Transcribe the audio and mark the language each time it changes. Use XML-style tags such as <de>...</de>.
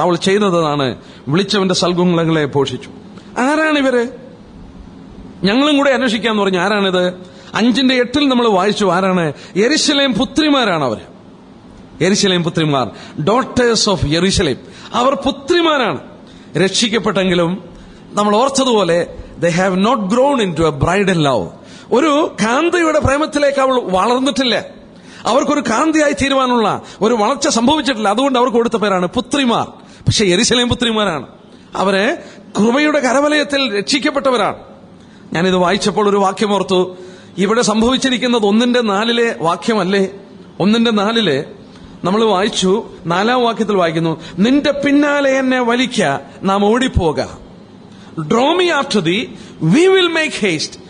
<ml>അവൾ ചെയ്തതാണ്, വിളിച്ചവന്റെ സൽഗുണങ്ങളെ ഘോഷിച്ചു. ആരാണിവര്? ഞങ്ങളും കൂടെ അന്വേഷിക്കാന്ന് പറഞ്ഞു. ആരാണിത്? 5:8 നമ്മൾ വായിച്ചു. ആരാണ്? യെരുശലേം പുത്രിമാരാണ് അവർ. യെരുശലേം പുത്രിമാർ,</ml> <en>Daughters of Jerusalem.</en> <ml>അവർ പുത്രിമാരാണ്. രക്ഷിക്കപ്പെട്ടെങ്കിലും നമ്മൾ ഓർത്തതുപോലെ</ml> <en>they have not grown into a bridal love.</en> <ml>ഒരു കാന്തയുടെ പ്രേമത്തിലേക്ക് അവൾ വളർന്നിട്ടില്ല. അവർക്കൊരു കാന്തിയായി തീരുവാനുള്ള ഒരു വളർച്ച സംഭവിച്ചിട്ടില്ല. അതുകൊണ്ട് അവർക്ക് കൊടുത്ത പേരാണ് പുത്രിമാർ. പക്ഷെ യെരുശലേം പുത്രിമാരാണ്. അവരെ കൃപയുടെ കരവലയത്തിൽ രക്ഷിക്കപ്പെട്ടവരാണ്. ഞാനിത് വായിച്ചപ്പോൾ ഒരു വാക്യം ഓർത്തു. ഇവിടെ സംഭവിച്ചിരിക്കുന്നത് 1:4 വാക്യമല്ലേ? 1:4 നമ്മൾ വായിച്ചു. 4-ാം വാക്യത്തിൽ വായിക്കുന്നു, നിന്റെ പിന്നാലെ എന്നെ വലിക്ക, നാം ഓടിപ്പോക.</ml> <en>Draw me after thee, we will make haste.</en>